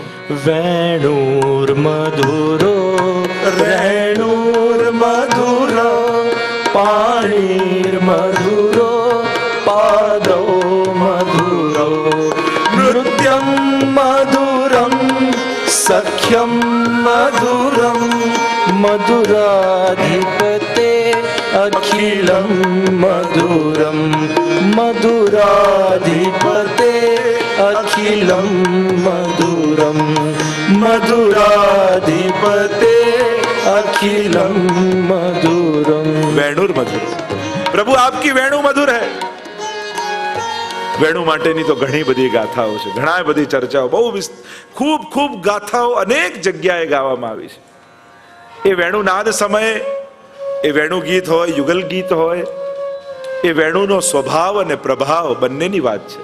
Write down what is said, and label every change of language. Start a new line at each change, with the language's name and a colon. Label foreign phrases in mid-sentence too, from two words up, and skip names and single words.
Sanskrit: वेणुर मधुरो रेणुर मधुरो पाणीर मधुरो पादो मधुरो नृत्यम मधुरम सख्यम मधुरम मधुराधिपते अखिलम मधुरम मधुराधिपते अखिलम मधुरम. मधुरम मधुराधिपते अखिलम मधुरम। वेणुर मधुर,
Hindi: प्रभु आपकी वेणु मधुर है.
Gujarati: વેણુ માટેની તો ઘણી બધી ગાથાઓ છે, ઘણા બધી ચર્ચાઓ, બહુ ખૂબ ખૂબ ગાથાઓ અનેક જગ્યાએ ગાવામાં આવી છે. એ વેણુનાદ સમયે એ વેણુ ગીત હોય, યુગલ ગીત હોય, એ વેણુનો સ્વભાવ અને પ્રભાવ બંનેની વાત છે.